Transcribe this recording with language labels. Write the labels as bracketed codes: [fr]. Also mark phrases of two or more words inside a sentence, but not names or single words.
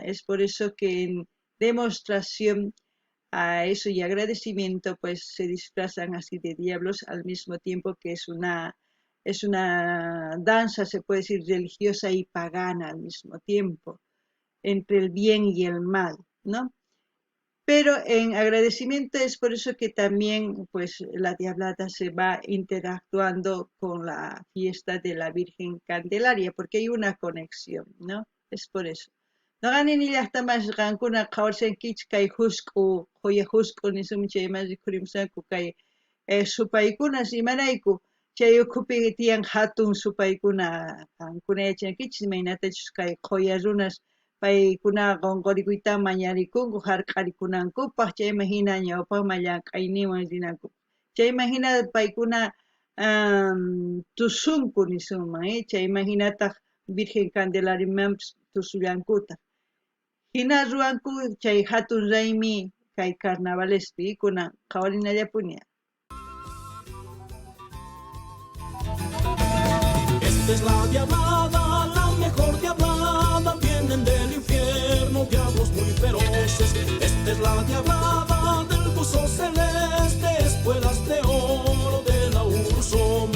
[es] Es por eso que en demostración a eso y agradecimiento pues se disfrazan así de diablos al mismo tiempo que es una danza, se puede decir, religiosa y pagana al mismo tiempo, entre el bien y el mal, ¿no? Pero en agradecimiento es por eso que también pues la diablada se va interactuando con la fiesta de la Virgen Candelaria, porque hay una conexión, ¿no? Es por eso. [qu] Noqanini llaqtamas qankuna qhawarsankichis kay husk'u, quya husk'u nisumi chaymansi khurimusanku kay supaykunas imarayku chay ukhupi tiyan hatun supaykuna qankuna yachankichis imaynatachus kay quya runas paykunaqa qunqurikuyta mañarikunku hark'arikunankupaq chayman hina ñawpaqman llank'ayninwan rinankupaq chayman hina paykuna tusunku nisunman chayman hinataq Virgen Candelarimanpas tusullankuta hina ruwanku chay hatun raymi kay carnavalespi kunan qhawarinallapuña. [es] Esta es la diablada, la mejor diablada, vienen del infierno diablos muy feroces. Esta es la diablada del buzo celeste, espuelas de oro de la Uru somos.